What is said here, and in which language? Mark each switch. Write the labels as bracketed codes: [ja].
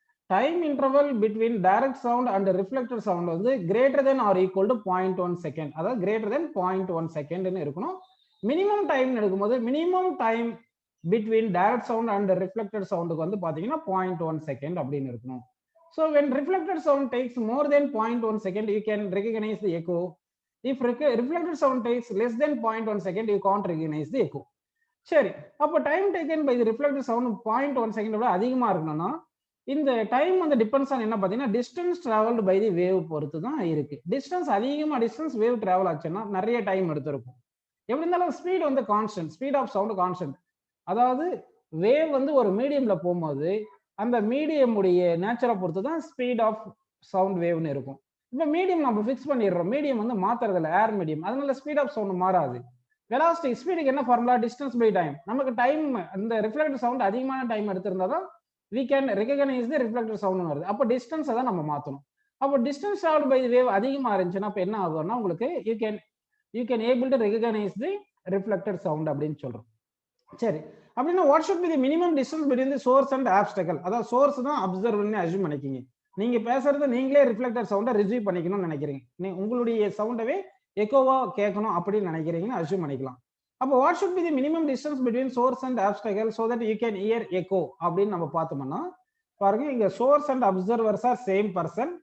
[ta] Time interval between direct sound and reflected sound வந்து greater than R equal to 0.1 second, அதாவது greater than 0.1 செகண்ட்னு இருக்கணும். Minimum time எடுக்கும்போது minimum time between direct sound and reflected சவுண்டுக்கு வந்து பாத்தீங்கன்னா 0.1 second அப்படின்னு இருக்கணும். [en] So when reflected sound takes more than 0.1 second, you can recognize the echo. If reflected sound takes less than 0.1 second, you can't recognize the echo. [ta] சரி, அப்போ time taken by the reflected sound 0.1 second விட அதிகமா இருக்கணும்னா இந்த time வந்து depends on என்ன பார்த்தீங்கன்னா distance travelled by the wave பொறுத்து தான் இருக்கு. டிஸ்டன்ஸ் அதிகமாக டிஸ்டன்ஸ் வேவ் டிராவல் ஆச்சுன்னா நிறைய டைம் எடுத்திருக்கும். எப்படி இருந்தாலும் ஸ்பீட் வந்து constant, speed of sound constant. அதாவது வேவ் வந்து ஒரு மீடியம்ல போகும்போது அந்த மீடியம் உடைய நேச்சரை பொறுத்து தான் ஸ்பீட் ஆஃப் சவுண்ட் வேவ்னு இருக்கும். இப்போ மீடியம் நம்ம ஃபிக்ஸ் பண்ணிடுறோம், மீடியம் வந்து மாத்துறது இல்லை, ஏர் மீடியம், அதனால ஸ்பீட் ஆஃப் சவுண்ட் மாறாது. வெலாசிட்டி ஸ்பீடுக்கு என்ன ஃபார்முலா? Distance by time. நமக்கு டைம் அந்த ரிஃப்ளெக்டட் சவுண்ட் அதிகமான டைம் எடுத்திருந்தா தான் [en] we can recognize the reflected sound [ta] வருது. அப்போ டிஸ்டன்ஸ் தான் நம்ம மாத்தணும். அப்போ டிஸ்டன்ஸ் டிராவல்ட் பை வேவ் அதிகமா இருந்துச்சுன்னா அப்போ என்ன ஆகும்னா உங்களுக்கு [en] you can able to recognize the reflected sound [ta] அப்படின்னு சொல்றோம். சரி, அப்படின்னா [en] what should be the minimum distance between the source and obstacle? [ta] அதாவது சோர்ஸ் தான் அப்சர்வர்னு அஸ்யூம் பண்ணிக்கிங்க. நீங்க பேசுறது நீங்களே ரிஃப்ளெக்டட் சவுண்டை ரிசீவ் பண்ணிக்கணும்னு நினைக்கிறீங்க, உங்களுடைய சவுண்டவே எக்கோவா கேட்கணும் அப்படின்னு நினைக்கிறீங்கன்னு அஸ்யூம் பண்ணிக்கலாம். அப்போ [en] what should be the minimum distance between source and obstacle so that you can hear echo [ta] அப்படின்னு நம்ம பார்த்தோம்னா பாருங்க, இங்க [en] Source and observers are same person.